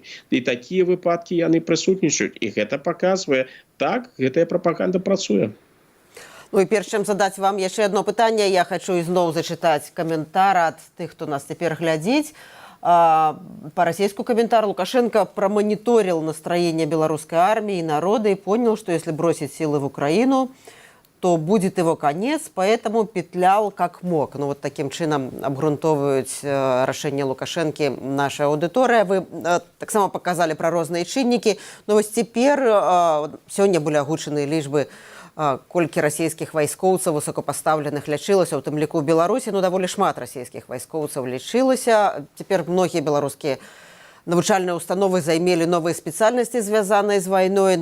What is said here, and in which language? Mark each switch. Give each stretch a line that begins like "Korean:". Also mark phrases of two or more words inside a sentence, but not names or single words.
Belarusian: І такія выпадкі яны прысутнічаюць. І гэта паказвае, так, гэтая прапаганда працуе. І перш чым задаць вам яшчэ одно пытанне, я хочу ізноў зачытаць каментар ад тых, хто нас цяпер глядзіць. По-расійску комментар:
Russian: Лукашенко промониторил настроение белорусской армии и народа и понял, что если бросить силы в Украину, то будет его конец, поэтому петлял как мог.
Belarusian: Вот таким чином обґрунтовують рашэнне Лукашэнкі наша аўдыторыя. Вы таксама показали про розныя чыннікі. Но вось цяпер сёння былі агучаны лічбы, колькі расійскіх вайскоўцаў высокапастаўленых лячылася, у тым ліку ў Беларусі. Даволі шмат расійскіх вайскоўцаў лічылася. Цяпер многія беларускія навучальныя установы займелі новыя спецыяльнасці, звязаныя з вайной.